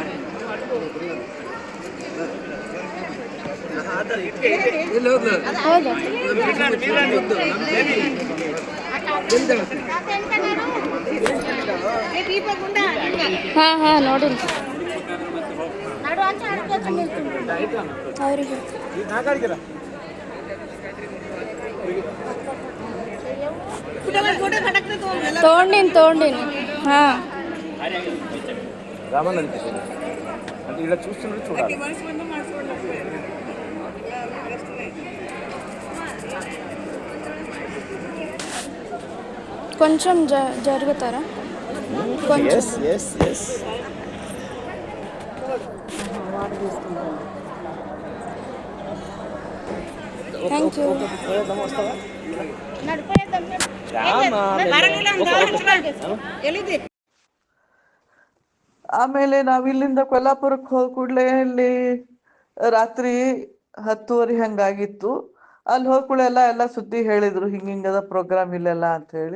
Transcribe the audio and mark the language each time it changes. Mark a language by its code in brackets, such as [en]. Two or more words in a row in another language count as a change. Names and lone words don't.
[kn] ಹಾ ನೋಡಿಲ್ಲ ಅವ್ರಿಗೆ తోండిని [te] రామనంది అంటే ఇలా చూస్తున్నట్టు చూడాలి. కొంచెం జరుగుతారా కొంచెం [en] thank you [kn] ಆಮೇಲೆ ನಾವಿಲ್ಲಿಂದ ಕೊಲ್ಲಾಪುರಕ್ಕೆ ಹೋದ ಕೂಡಲೇ ಅಲ್ಲಿ ರಾತ್ರಿ 10:30 ಹಂಗಾಗಿತ್ತು. ಅಲ್ಲಿ ಹೋದ ಕೂಡಲೇ ಎಲ್ಲ ಸುದ್ದಿ ಹೇಳಿದ್ರು, ಹಿಂಗಿಂಗದ ಪ್ರೋಗ್ರಾಮ್ ಇಲ್ಲೆಲ್ಲ ಅಂತ ಹೇಳಿ.